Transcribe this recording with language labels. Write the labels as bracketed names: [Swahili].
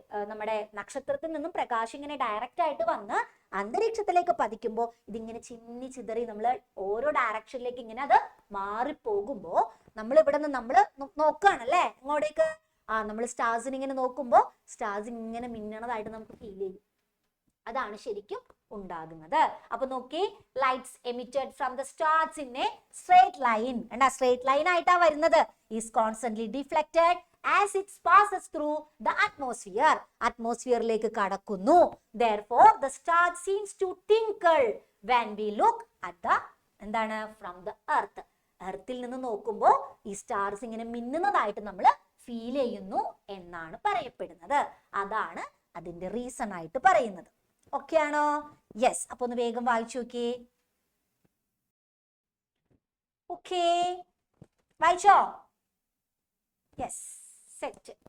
[Malayalam] നമ്മുടെ നക്ഷത്രത്തിൽ നിന്നും പ്രകാശം ഇങ്ങനെ ഡയറക്റ്റ് ആയിട്ട് വന്ന് അന്തരീക്ഷത്തിലേക്ക് പതിക്കുമ്പോ ഇതിങ്ങനെ ചിന്നി ചിതറി നമ്മൾ ഓരോ ഡയറക്ഷനിലേക്ക് ഇങ്ങനെ അത് മാറിപ്പോകുമ്പോ നമ്മൾ ഇവിടെ നിന്ന് നമ്മൾ നോക്കുകയാണല്ലേ ഇങ്ങോട്ടേക്ക്. നമ്മൾ സ്റ്റാർസിന് ഇങ്ങനെ നോക്കുമ്പോ സ്റ്റാർസ് ഇങ്ങനെ മിന്നണതായിട്ട് നമുക്ക് ഫീൽ ചെയ്യും. അതാണ് ശരിക്കും ഉണ്ടാകുന്നത്. അപ്പൊ നോക്കി, [English] Lights emitted from the stars in a straight line. Straight line [Malayalam] ആയിട്ടാ വരുന്നത്. [English] Is constantly deflected as it passes through the atmosphere. [Malayalam] അറ്റ്മോസ്ഫിയറിലേക്ക് കടക്കുന്നു. [English] Therefore the star seems to twinkle when we look at the എന്താണ് from the earth. [Malayalam] എർത്തിൽ നിന്ന് നോക്കുമ്പോൾ ഈ stars ഇങ്ങനെ മിന്നുന്നതായിട്ട് നമ്മൾ feel ചെയ്യുന്നു എന്നാണ് പറയപ്പെടുന്നത്. അതാണ് അതിന്റെ റീസൺ ആയിട്ട് പറയുന്നത്. ഓക്കെ ആണോ? യെസ്. അപ്പൊ ഒന്ന് വേഗം വായിച്ചു നോക്കിയേ. ഓക്കെ, വായിച്ചോ? Yes, set.